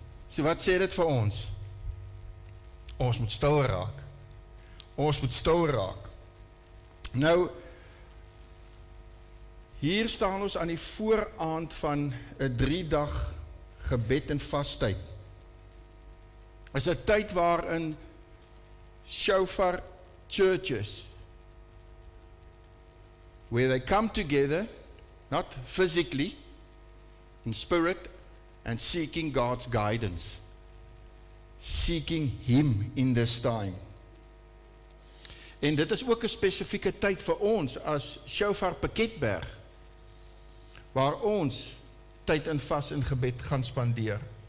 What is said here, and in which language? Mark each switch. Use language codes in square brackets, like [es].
[af] So wat sê dit vir ons? Ons moet stil raak. Ons moet stil raak. Nou, hier staan ons aan die vooraand van 'n 3-dag gebed en vastyd. Is 'n tyd waarin [en] shofar churches, where they come together, not physically, in spirit, and seeking God's guidance, seeking Him in this time. [af] En dit is ook 'n spesifieke tyd vir ons as Shofar Piketberg, waar ons tyd in vas en gebed gaan spandeer.